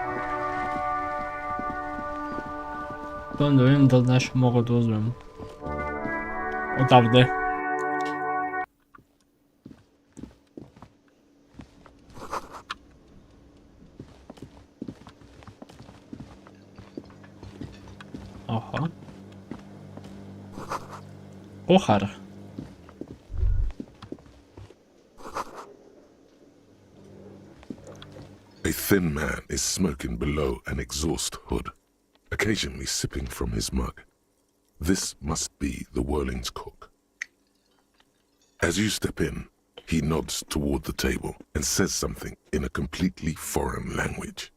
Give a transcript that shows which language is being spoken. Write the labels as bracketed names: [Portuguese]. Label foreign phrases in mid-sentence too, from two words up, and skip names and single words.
[Bulgarian] Потом да видим дали нещо мога да uzmem. [Croatian] Odavde. Aha. Kuhar. [English] A thin man is smoking below an exhaust hood, occasionally sipping from his mug. This must be the Whirling's cook. As you step in, he nods toward the table and says something in a completely foreign language.